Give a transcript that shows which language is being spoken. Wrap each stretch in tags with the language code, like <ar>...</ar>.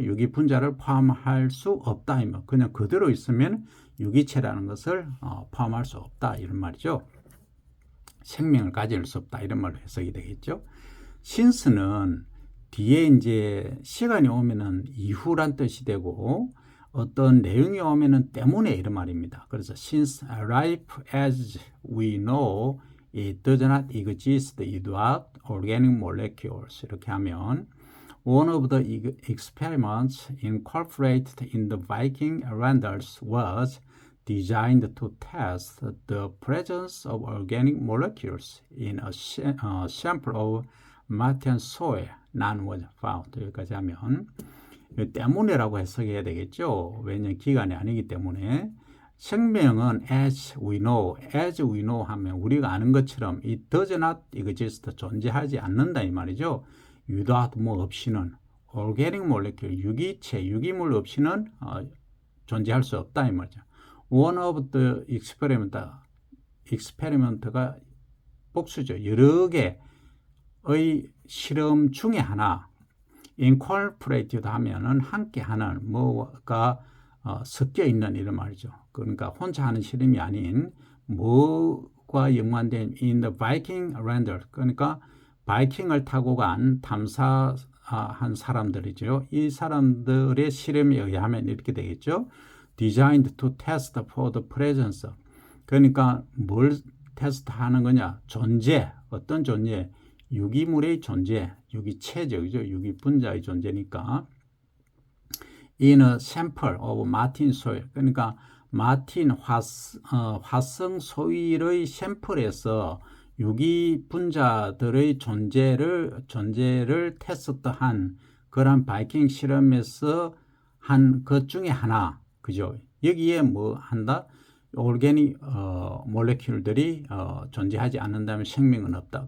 <ko>유기 분자를 포함할 수 없다. 그냥 그대로 있으면 유기체라는 것을 포함할 수 없다. 이런 말이죠. 생명을 가질 수 없다. 이런 말로 해석이 되겠죠.</ko> <en>since</en> <ko>는 뒤에 이제 시간이 오면은 이후란 뜻이 되고 어떤 내용이 오면은 때문에 이런 말입니다. 그래서</ko> <en>since life as we know it does not exist without organic molecules</en> <ko>이렇게 하면</ko> <en>one of the experiments incorporated in the Viking renders was designed to test the presence of organic molecules in a sample of Martian soil. None was found.</en> <ko>여기까지 하면 때문에라고 해석해야 되겠죠. 왜냐하면 기간이 아니기 때문에 생명은</ko> <en>as we know</en> <ko>하면 우리가 아는 것처럼</ko> <en>it does not exist</en> <ko>존재하지 않는다 이 말이죠.</ko> <en>without</en> <ko>뭐 없이는</ko> <en>organic molecule</en> <ko>유기체 유기물 없이는 존재할 수 없다 이 말이죠.</ko> <en>One of the experiment</en> <ko>가 복수죠. 여러 개의 실험 중에 하나</ko> <en>incorporated</en> <ko>하면은 함께 하는 뭐가 섞여 있는 이런 말이죠. 그러니까 혼자 하는 실험이 아닌 뭐과 연관된</ko> <en>in the Viking render</en> <ko>그러니까 바이킹을 타고 간 탐사한 사람들이죠. 이 사람들의 실험에 의하면 이렇게 되겠죠.</ko> <en>Designed to test for the presence.</en> <ko>그러니까 뭘 테스트하는 거냐? 존재, 어떤 존재? 유기물의 존재, 유기체죠, 그죠? 유기 분자의 존재니까.</ko> <en>In a sample of Martian soil.</en> <ko>그러니까 마틴 화성 소일의 샘플에서 유기 분자들의 존재를 테스트한 그런 바이킹 실험에서 한 것 중에 하나, 그죠? 여기에 뭐 한다? 오르게닉 몰레큘들이 존재하지 않는다면 생명은 없다.</ko>